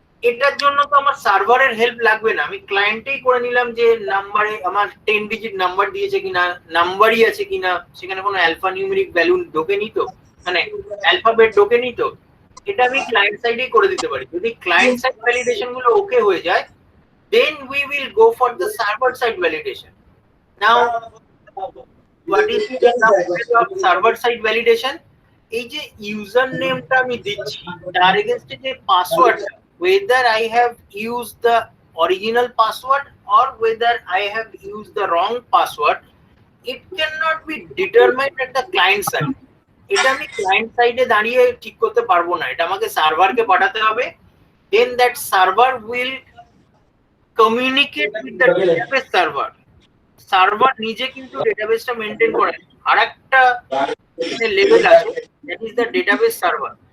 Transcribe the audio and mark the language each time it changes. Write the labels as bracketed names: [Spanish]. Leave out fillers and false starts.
[Bangla] এটার জন্য তো আমার সার্ভারের হেল্প লাগবে না, আমি ক্লায়েন্টেই করে নিলাম যে নাম্বারে আমার 10 ডিজিট নাম্বার দিয়েছে কিনা, নাম্বারই আছে কিনা, সেখানে কোনো অ্যালফা নিউমেরিক ভ্যালু ঢোকেনি তো, মানে অ্যালফাবেট ঢোকেনি তো, এটা আমি ক্লায়েন্ট সাইডেই করে দিতে পারি। যদি ক্লায়েন্ট সাইড ভ্যালিডেশন গুলো ওকে হয়ে যায়, [English] then we will go for the server side validation. Now what is the example of server side validation? [Bangla] এই যে ইউজার নেমটা আমি দিচ্ছি তার এগেইনস্টে যে password, [English] whether I have used the original password or whether I have used the wrong password, it cannot be determined at the client side. [Bangla] এটা আমি client সাইডে দাঁড়িয়ে ঠিক করতে পারবো না, এটা আমাকে সার্ভারকে পাঠাতে হবে। [English] then that server will communicate with the database server. [Bangla] Server নিজে কিন্তু ডেটাবেসটা মেইনটেইন করে, আরেকটা লেভেল আছে, [English] that is the database server.